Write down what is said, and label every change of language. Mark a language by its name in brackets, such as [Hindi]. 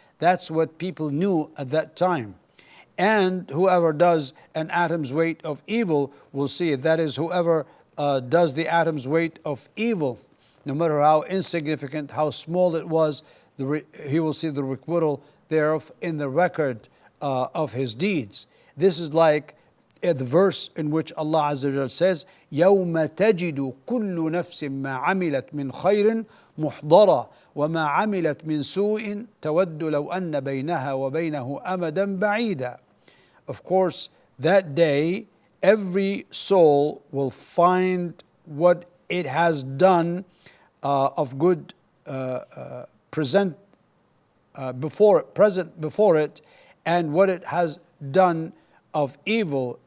[English] That's what people knew at that time. And whoever does an atom's weight of evil will see it. That is, whoever does the atom's weight of evil, no matter how insignificant, how small it was, he will see the requital thereof in the record of his deeds. This is like the verse in which Allah Azza wa Jal says, [Arabic] يَوْمَ تَجِدُ كُلُّ نَفْسٍ مَا عَمِلَتْ مِنْ خَيْرٍ مُحْضَرًا وَمَا عَمِلَتْ مِنْ سُوءٍ تَوَدُّ لَوْ أَنَّ بَيْنَهَا وَبَيْنَهُ أَمَدًا بَعِيدًا. [English] Of course, that day, every soul will find what it has done of good present before it, and what it has done of evil.